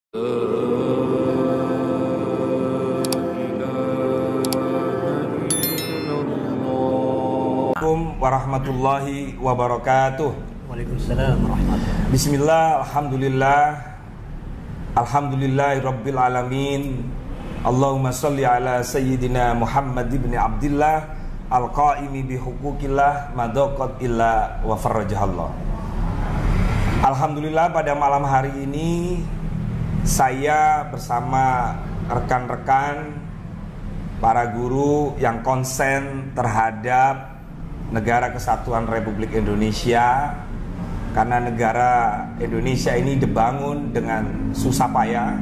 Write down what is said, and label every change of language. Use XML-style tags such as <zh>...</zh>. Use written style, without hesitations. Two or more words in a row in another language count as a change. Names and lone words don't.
<ar>السلام عليكم ورحمة الله وبركاته. وعليكم السلام ورحمة الله. بسم الله، الحمد لله رب العالمين. اللهم صل على سيدنا محمد بن عبد الله القائم بحقوق الله ما دقت إلا وفرجها الله.</ar> <id>Alhamdulillah, pada malam hari ini saya bersama rekan-rekan para guru yang konsen terhadap Negara Kesatuan Republik Indonesia, karena negara Indonesia ini dibangun dengan susah payah.</id>